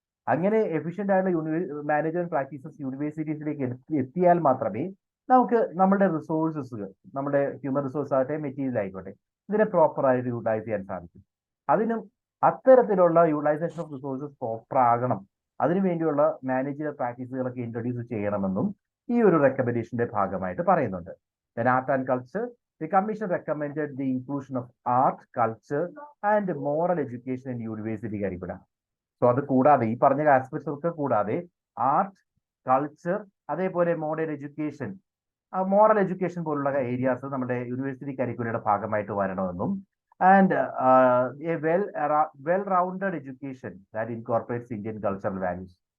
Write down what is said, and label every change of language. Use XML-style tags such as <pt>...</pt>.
<ml>അങ്ങനെ എഫിഷ്യന്റ് ആയിട്ടുള്ള management practices യൂണിവേഴ്സിറ്റീസിലേക്ക് എത്തിയാൽ മാത്രമേ നമുക്ക് നമ്മുടെ റിസോഴ്സസ്, നമ്മുടെ ഹ്യൂമൻ റിസോഴ്സ് ആകട്ടെ മെറ്റീരിയൽ ആയിക്കോട്ടെ, ഇതിനെ പ്രോപ്പറായിട്ട് യൂട്ടിലൈസ് ചെയ്യാൻ സാധിക്കും. അതിനും അത്തരത്തിലുള്ള യൂട്ടിലൈസേഷൻ ഓഫ് റിസോഴ്സസ് പ്രോപ്പർ ആകണം, അതിനുവേണ്ടിയുള്ള മാനേജർ പ്രാക്ടീസുകളൊക്കെ ഇൻട്രൊഡ്യൂസ് ചെയ്യണമെന്നും ഈ ഒരു റെക്കമെൻഡേഷന്റെ ഭാഗമായിട്ട് പറയുന്നുണ്ട്.</ml> <en>Then art and culture. The commission recommended the inclusion of art, culture and moral education in university curricula.</en> <ml>So അത് കൂടാതെ ഈ പറഞ്ഞ ആസ്പെക്ട്സ് ഒക്കെ കൂടാതെ ആർട്ട്, കൾച്ചർ, അതേപോലെ മോഡേൺ എഡ്യൂക്കേഷൻ, മോറൽ എഡ്യൂക്കേഷൻ പോലുള്ള ഏരിയാസ് നമ്മുടെ യൂണിവേഴ്സിറ്റി കരിക്കുലയുടെ ഭാഗമായിട്ട് വരണമെന്നും</ml> <en>And a well rounded education that incorporates Indian cultural values.</en>